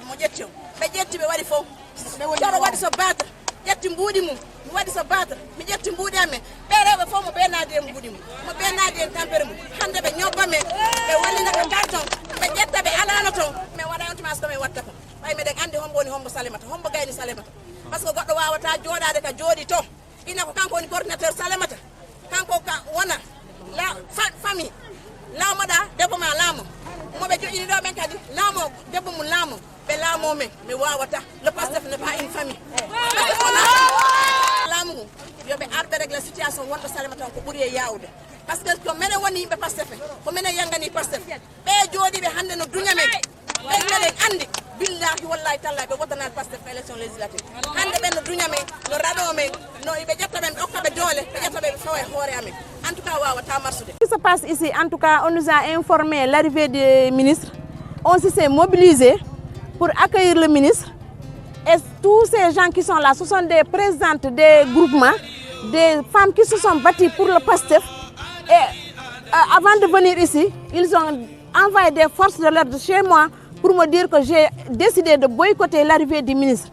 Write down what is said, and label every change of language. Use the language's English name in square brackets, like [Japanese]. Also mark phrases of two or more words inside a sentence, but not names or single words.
[Fula] mo ƴetti o ɓe ƴetti ɓe waɗi fof coro waɗi so battre ƴetti mbuuɗi mum mi waɗi so battre mi ƴetti mbuuɗi amen ɓe rewɓe fof mo ɓeenaadi e mbuuɗi mum mo ɓeenaadi en tampere mum hande ɓe ñobba men ɓe wallina ko carton ɓe ƴetta ɓe alano toon min waɗa ontimage komin watta ko ɓay meɗen andi hombo woni hombo Salémata hombo gayni Salémata [French] par ce que [Fula] goɗɗo wawata jooɗade ka jooɗi to ina ko kanko woni coordinateur Salémata kanko ka wona famille laamoɗa debbo ma laamo moɓe joƴini ɗo ɓen kadi laamo debbo mum laamo ɓe laamo men mi wawata [French] le Pastef n'est pas une famille [Fula] laamu mum yoɓe arɓe régla situation wonɗo Salémata on ko ɓuuri e yawde [French] par ce que [Fula] ko minen woni yimɓe Pastef ko minen yanggani Pastef ɓe jooɗiɓe hande no duña men ɓen meɗen andi [Arabic] بالله والله تالله [Fula] ɓe wotanani Pastef ko [French] élection législative [Fula] hande ɓen no duña men no raɗo men no ɓe ƴetta ɓen ɓe hokkaɓe doole ɓe ƴetta ɓe ɓe fawa e hoore amen [French] en tout cas [Fula] wawata marsude. [French] Ce qui se passe ici, en tout cas, on nous a informé l'arrivée du ministre. On s'est mobilisé pour accueillir le ministre. Et tous ces gens qui sont là, ce sont des présidentes des groupements, des femmes qui se sont battues pour le Pastef. Et avant de venir ici, ils ont envoyé des forces de l'ordre chez moi pour me dire que j'ai décidé de boycotter l'arrivée du ministre.